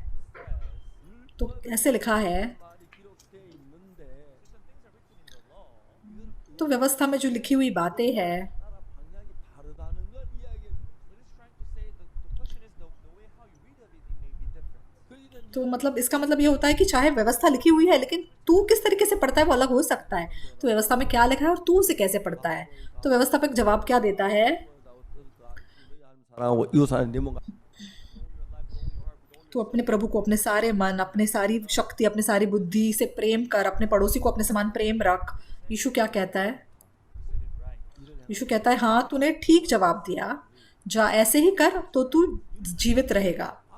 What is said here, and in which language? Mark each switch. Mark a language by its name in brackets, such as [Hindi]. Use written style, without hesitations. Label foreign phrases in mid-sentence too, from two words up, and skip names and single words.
[Hindi] तो ऐसे लिखा है, तो व्यवस्था में जो लिखी हुई बातें हैं, तो मतलब इसका मतलब ये होता है कि चाहे व्यवस्था लिखी हुई है लेकिन तू किस तरीके से पढ़ता है वो अलग हो सकता है। तो व्यवस्था में क्या लिखा है और तू उसे कैसे पढ़ता है। तो व्यवस्थापक जवाब क्या देता है, [Korean] 사랑하고 이웃 사는 내 몸과 [Hindi] तू अपने प्रभु को अपने सारे मन, अपने सारी शक्ति, अपने सारी बुद्धि से प्रेम कर, अपने पड़ोसी को अपने समान प्रेम रख। यीशु क्या कहता है? यीशु कहता है हाँ तूने ठीक जवाब दिया, जा ऐसे ही कर तो तू जीवित रहेगा।